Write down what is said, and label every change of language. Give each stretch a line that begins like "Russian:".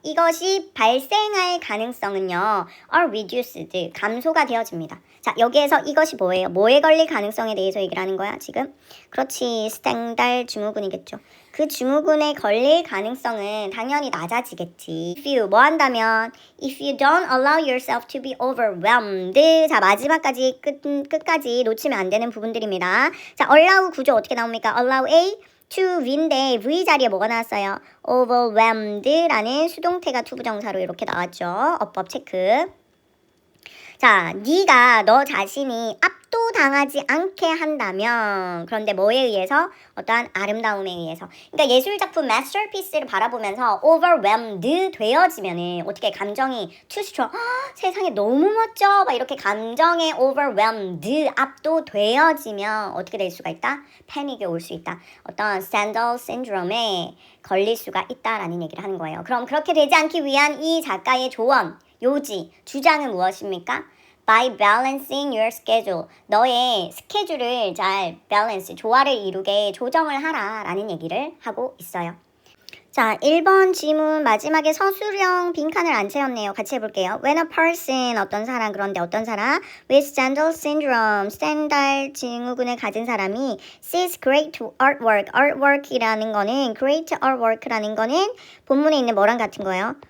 Korean: 이것이 발생할 가능성은요.
English: are reduced.
Korean: 감소가 되어집니다. 자, 여기에서 이것이 뭐예요? 뭐에 걸릴 가능성에 대해서 얘기를 하는 거야, 지금? 그렇지. 스탠달 증후군이겠죠. 그 증후군에 걸릴 가능성은 당연히 낮아지겠지.
English: If you
Korean: 뭐 한다면
English: if you don't allow yourself to be overwhelmed.
Korean: 자, 마지막까지 끝까지 놓치면 안 되는 부분들입니다. 자, allow 구조 어떻게 나옵니까? allow A to V인데 V 자리에 뭐가 나왔어요? overwhelmed라는 수동태가 투부정사로 이렇게 나왔죠. 어법 체크. 자, 네가 너 자신이 압도당하지 않게 한다면 그런데 뭐에 의해서? 어떠한 아름다움에 의해서. 그러니까 예술작품 masterpiece를 바라보면서 overwhelmed 되어지면은 어떻게 감정이
English: too strong
Korean: 세상에 너무 멋져 막 이렇게 감정에 overwhelmed 압도되어지면 어떻게 될 수가 있다? 패닉이 올 수 있다. 어떤 스탠덜 신드롬에 걸릴 수가 있다라는 얘기를 하는 거예요. 그럼 그렇게 되지 않기 위한 이 작가의 조언 요지, 주장은 무엇입니까?
English: By balancing your schedule.
Korean: 너의 스케줄을 잘 balance, 조화를 이루게 조정을 하라 라는 얘기를 하고 있어요. 자, 1번 지문 마지막에 서술형 빈칸을 안 채웠네요. 같이 해볼게요.
English: When a person,
Korean: 어떤 사람, 그런데 어떤 사람
English: with Stendhal syndrome,
Korean: 스탠달 증후군을 가진 사람이
English: sees great artwork,
Korean: artwork이라는 거는 great artwork라는 거는 본문에 있는 뭐랑 같은 거예요?